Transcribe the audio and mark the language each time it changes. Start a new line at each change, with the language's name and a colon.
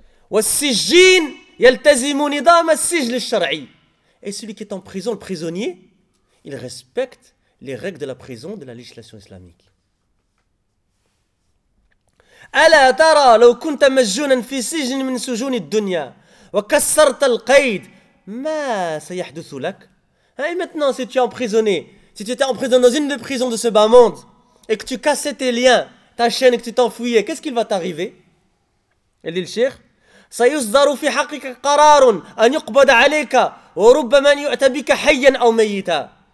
Arabic: والسجين يلتزم نظام السجن الشرعي.
French: Et celui qui est en prison, le prisonnier, il respecte les règles de la prison, de la législation islamique.
Arabic: ألا ترى لو كنت مسجونا في سجن من سجون الدنيا وكسرت القيد ما سيحدث لك.
French: Et maintenant, si tu es emprisonné, si tu étais emprisonné dans une des prisons de ce bas monde et que tu cassais tes liens, ta chaîne, et que tu t'enfouillais, qu'est-ce qu'il va t'arriver? Et dit le cheikh,
Arabic: سيصدر في حقك قرار أن يقبض عليك وربما أن يؤتى بك حيا أو ميتا.